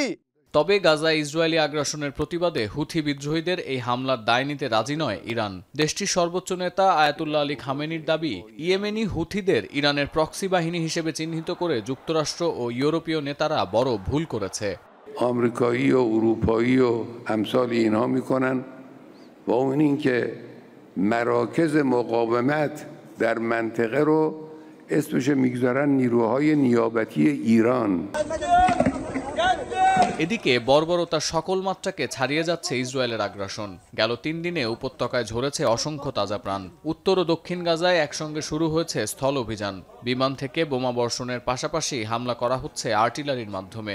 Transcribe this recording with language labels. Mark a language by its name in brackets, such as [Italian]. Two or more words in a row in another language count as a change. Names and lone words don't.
[Bangla] তবে গাজায় ইসরায়েলি আগ্রাসনের প্রতিবাদে হুথি বিদ্রোহীদের এই হামলার দায় নিতে রাজি নয় ইরান। দেশটির সর্বোচ্চ নেতা আয়াতুল্লাহ আলী খামেনির দাবি, ইয়েমেনি হুথিদের ইরানের প্রক্সি বাহিনী হিসেবে চিহ্নিত করে যুক্তরাষ্ট্র ও ইউরোপীয় নেতারা বড় ভুল করেছে। [Persian] آمریکایی و اروپایی و امثال اینها میکنن و اون اینکه مراکز مقاومت در منطقه رو اسمش میگذارن نیروهای نیابتی ایران। [Bangla] এদিকে বর্বরতার সকল মাত্রাকে ছাড়িয়ে যাচ্ছে ইসরায়েলের আগ্রাসন। গেল 3 দিনে উপত্যকায় ঝরেছে অসংখ্য তাজা প্রাণ। উত্তর ও দক্ষিণ গাজায় একসঙ্গে শুরু হয়েছে স্থল অভিযান। বিমান থেকে বোমা বর্ষণের পাশাপাশি হামলা করা হচ্ছে আর্টিলারির মাধ্যমে।